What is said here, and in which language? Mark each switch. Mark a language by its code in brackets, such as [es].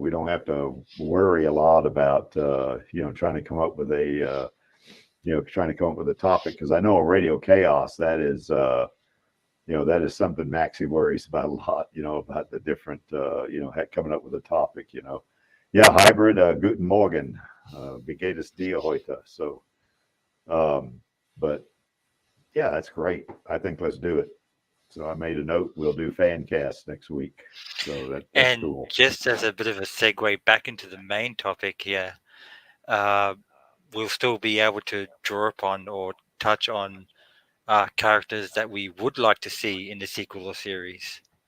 [en] We don't have to worry a lot about, trying to come up with a topic, because I know a Radio Chaos, that is something Maxie worries about a lot, about the different, coming up with a topic. [de] Yeah, hybrid, guten Morgen, wie geht es dir heute? [en] So, um, but yeah, that's great. I think let's do it. So I made a note. We'll do fan cast next week. So that's And cool. just as a bit of a segue back into the main topic here, uh, we'll still be able to draw upon or touch on characters that we would like to see in the sequel or series,